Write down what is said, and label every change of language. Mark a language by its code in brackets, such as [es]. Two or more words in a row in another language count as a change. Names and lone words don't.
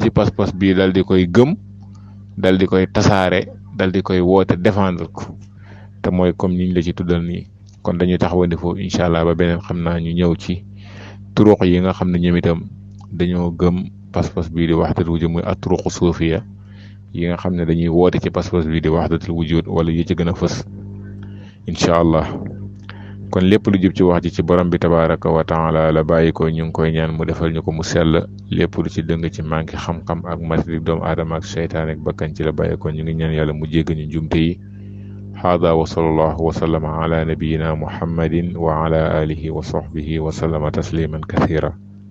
[wo] ci pas-pas bii dal di koy gëm dal di koy tasaare dal di koy woote défendre ko te mooy comme niñ la ci tuddal nii kon dañuy taxawandi foofu incha allah ba beneen xam naa ñu ñëw ci turuq yi nga xam ne ñoom itam dañoo gëm pas-pas bii di [ar] وحدة الوجود [wo] muy [ar] الطرق الصوفية [wo] yi nga xam ne dañuy woote ci pas-pas bii di [ar] وحدة الوجود [wo] wala yi ci gën a fës [ar] إن شاء الله. [wo] kon lépp lu jub ci wax ji ci borom bi [ar] تبارك وتعالى [wo] la bàyyi ko ñu ngi koy ñaan mu defal ñu ko mu sell lépp lu ci dëng ci manqué xam-xam ak matrik doomu aadama ak seytaan ak bakkan ci la bàyyi ko ñu ngi ñaan yàlla mu jégg ñu njumte yi. [ar] هذا وصلى الله وسلم على نبينا محمد وعلى آله وصحبه وسلم تسليما كثيرا.